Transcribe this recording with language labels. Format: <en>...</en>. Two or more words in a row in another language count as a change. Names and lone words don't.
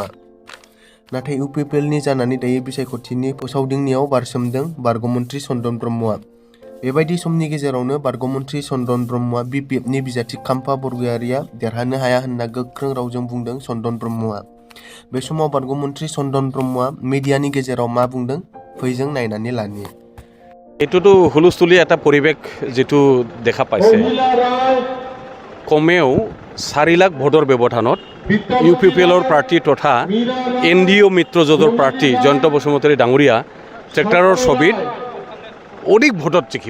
<brx>नाथाय इउपिपिएलनि जानानै दायो बिसायख'थिनि फोसावदिंनायाव बारसोमदों बारग' मन्थ्रि चन्दन ब्रह्मआ। बेबायदि समनि गेजेरावनो बारग' मन्थ्रि चन्दन ब्रह्मआ बिपिएफनि बिजाथि खाम्फा बरग'यारिया देरहानो हाया होनना गोख्रों रावजों बुंदों चन्दन ब्रह्मआ। बे समाव बारग' मन्थ्रि चन्दन ब्रह्मआ मिडियानि गेजेराव मा बुंदों फै जों नायनानै लानि।</brx> <as>এইটোতো হুলস্থুলীয়া এটা পৰিৱেশ যিটো দেখা পাইছে। কমেও 4 লাখ ভোটৰ ব্যৱধানত ইউপিপিএলৰ প্ৰাৰ্থী তথা এনডিঅ মিত্ৰজোঁটৰ প্ৰাৰ্থী জয়ন্ত বসুমতাৰী ডাঙৰীয়া ট্ৰেক্টৰৰ ছবিত অধিক ভোটত জিকিব।</as>